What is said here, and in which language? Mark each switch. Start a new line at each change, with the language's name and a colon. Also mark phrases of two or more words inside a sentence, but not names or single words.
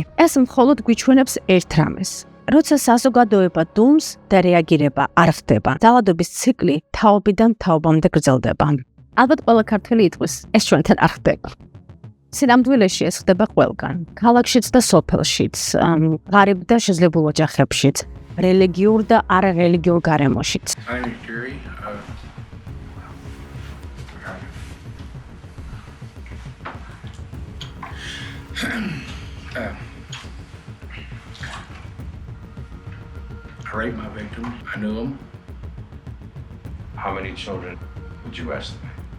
Georgian: ეს მხოლოდ გვიჩვენებს ერთ რამეს. როცა საზოგადოება დუმს და რეაგირება არ ხდება, ძალადობის ციკლი თაობიდან თაობამდე გრძელდება. ალბათ ყველა ქართველი იტყვის, ეს ჩვენთან არ ხდება. სინამდვილეში ეს ხდება ყველგან, ქალაქშიც და სოფელშიც, ღარიბ და შესაძლებლო ოჯახებშიც, რელიგიურ და არარელიგიურ გარემოშიც.
English: My name is Jerry. I raped my victim. I knew him. How many children would you estimate?